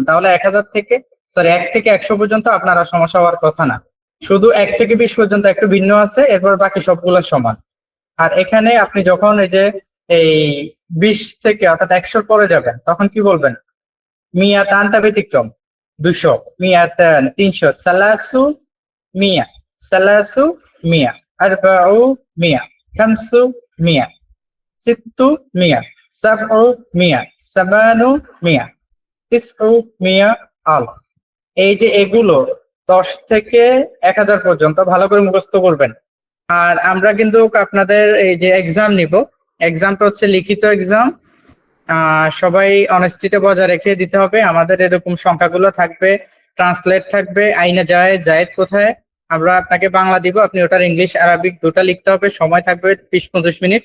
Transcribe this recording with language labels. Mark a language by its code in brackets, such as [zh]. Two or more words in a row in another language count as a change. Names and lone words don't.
[bn] তাহলে 1 থেকে 100 পর্যন্ত আপনারা সমস্যা হওয়ার কথা না। শুধু 1 থেকে 20 পর্যন্ত একটু ভিন্ন আছে, এরপর বাকি সবগুলো সমান। আর এখানে আপনি যখন এই 20 থেকে অর্থাৎ 100 পরে যাবেন, তখন কি বলবেন? মিয়া তানটা ব্যতিক্রম। [ar] 200, مئتان 300, ثلاث مئة, ثلاث مئة, أربع مئة, خمس مئة, ست مئة, سبع مئة, ثماني مئة, تسع مئة, ألف. [bn] এই যে এগুলো 10 থেকে 1000 পর্যন্ত ভালো করে মুখস্থ করবেন। আর আমরা কিন্তু আপনাদের এই যে এক্সাম নিব, এক্সামটা হচ্ছে লিখিত এক্সাম। সবাই অনেস্টিটা বজায় রেখে দিতে হবে। আমাদের এরকম সংখ্যাগুলো থাকবে ট্রান্সলেট থাকবে, [ar] أين زيد, [bn] জায়েদ কোথায়, আমরা আপনাকে বাংলা দিব, আপনি ওটার [en] English Arabic [bn] দুটো লিখতে হবে, সময় থাকবে 20-25 মিনিট।